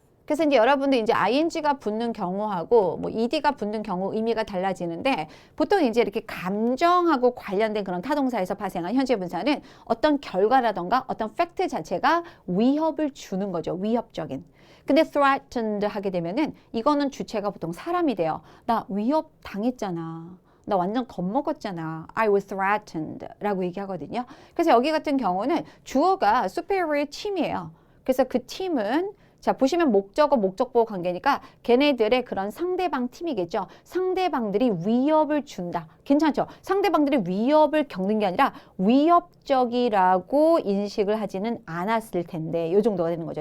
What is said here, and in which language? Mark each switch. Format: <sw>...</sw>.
<ko>그래서 이제 여러분들 이제 ing가 붙는 경우하고 뭐 ed가 붙는 경우 의미가 달라지는데 보통 이제 이렇게 감정하고 관련된 그런 타동사에서 파생한 현재 분사는 어떤 결과라던가 어떤 팩트 자체가 위협을 주는 거죠. 위협적인. 근데 threatened 하게 되면은 이거는 주체가 보통 사람이 돼요. 나 위협 당했잖아. 나 완전 겁먹었잖아.</ko> <en>I was threatened</en> <ko>라고 얘기하거든요. 그래서 여기 같은 경우는 주어가 superior team이에요. 그래서 그 팀은 자, 보시면 목적어, 목적보호 관계니까 걔네들의 그런 상대방 팀이겠죠. 상대방들이 위협을 준다. 괜찮죠? 상대방들이 위협을 겪는 게 아니라 위협적이라고 인식을 하지는 않았을 텐데 이 정도가 되는 거죠.</ko>